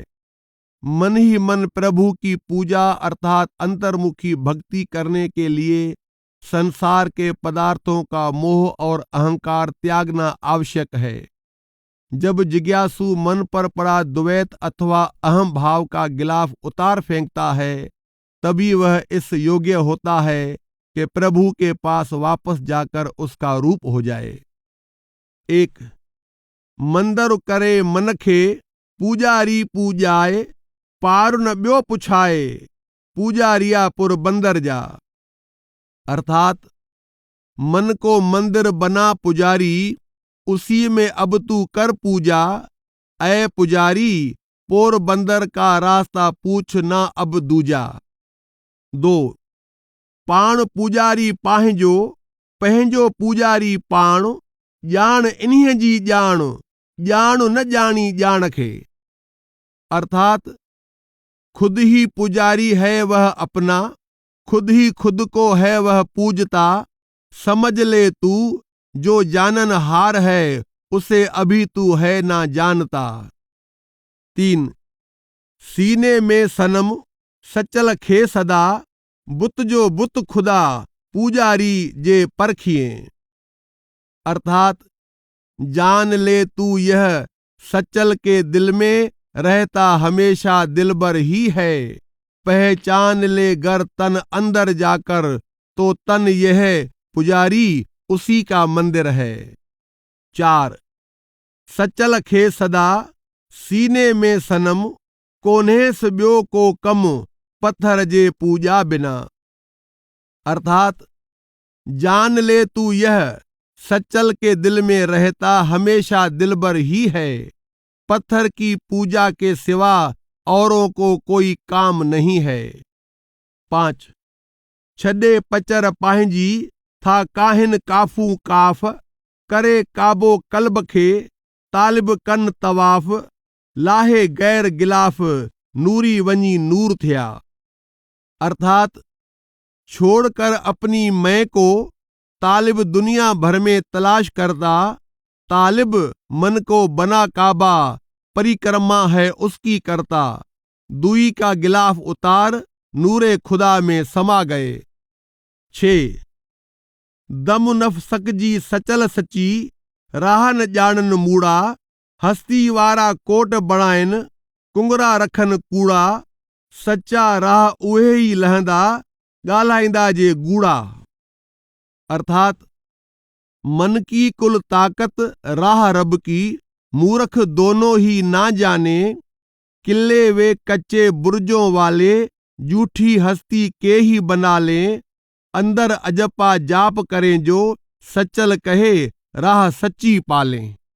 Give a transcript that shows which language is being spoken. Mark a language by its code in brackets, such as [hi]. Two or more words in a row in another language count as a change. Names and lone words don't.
[hi] मन ही मन प्रभु की पूजा अर्थात अंतर्मुखी भक्ति करने के लिए संसार के पदार्थों का मोह और अहंकार त्यागना आवश्यक है। जब जिज्ञासु मन पर पड़ा द्वैत अथवा अहम भाव का गिलाफ उतार फेंकता है, तभी वह इस योग्य होता है कि प्रभु के पास वापस जाकर उसका रूप हो जाए। 1. [sd] मंदरु करे मनखे, पूजारी पूजाए, पारु न ॿियो पुछाए, पूजारिया पुर बंदर जा। [hi] अर्थात मन को मंदिर बना पुजारी, उसी में अब तू कर पूजा, ऐ पुजारी पोर बंदर का रास्ता पूछ ना अब दूजा। 2. [sd] पाण पुजारी पाहिंजो, पंहिंजो पुजारी पाण, ॼाण इन्हीअ जी ॼाण, ॼाण न ॼाणी ॼाण खे। [hi] अर्थात खुद ही पुजारी है वह अपना, खुद ही खुद को है वह पूजता, समझ ले तू जो जानन हार है, उसे अभी तू है ना जानता। [sd] 3. सीने में सनम, सचल खे सदा, बुत जो बुत खुदा, पूजारी जे परखिए। [hi] अर्थात जान ले तू यह सचल के दिल में रहता हमेशा दिलबर ही है, पहचान ले गर तन अंदर जाकर, तो तन यह पुजारी उसी का मंदिर है। 4. [sd] सचल खे सदा, सीने में सनम, कोन्हेस ॿियो को कम, पत्थर जे पूजा बिना। [hi] अर्थात जान ले तू यह सच्चल के दिल में रहता हमेशा दिलबर ही है, पत्थर की पूजा के सिवा औरों को कोई काम नहीं है। 5. [sd] छॾे पचर पाहिंजी, था काहिन काफू काफ, करे काबो कल्ब खे, तालिब कन तवाफ, लाहे गैर गिलाफ, नूरी वञी नूर थिया। [hi] अर्थात छोड़कर अपनी मैं को तालिब दुनिया भर में तलाश करता, तालिब मन को बना काबा, परिक्रमा है उसकी करता, दुई का गिलाफ उतार, नूरे खुदा में समा गए। [sd] 6. दम नफ़सक जी सचल सची, राह न ॼाणन मूड़ा, हस्ती वारा कोट बणाइन, कुंगरा रखन कूड़ा, सच्चा राह उहे ही लहंदा, ॻाल्हाईंदा जे गूड़ा। [hi] अर्थात मन की कुल ताकत राह रब की, मूर्ख दोनों ही ना जाने, किले वे कच्चे बुर्जों वाले, झूठी हस्ती के ही बना लें, अंदर अजपा जाप करें जो, सचल कहे राह सच्ची पालें।